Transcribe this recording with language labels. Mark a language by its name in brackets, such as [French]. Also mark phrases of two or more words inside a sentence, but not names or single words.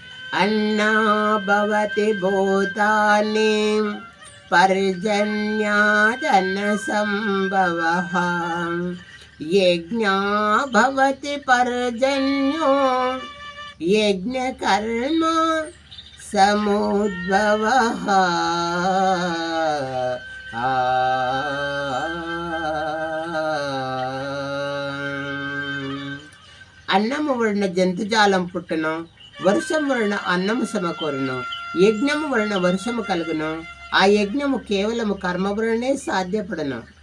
[Sanskrit] अन्ना भवति भूतानि पर्जन्यादन्नसम्भवः यज्ञा भवति पर्जन्यो यज्ञकर्म समुद्भवः। [Telugu] అన్నము వలన జంతుజాలం పుట్టును, వర్షం వలన అన్నము సమకూరును, యజ్ఞము వలన వర్షము కలుగును, ఆ యజ్ఞము కేవలము కర్మ వలనే సాధ్యపడును.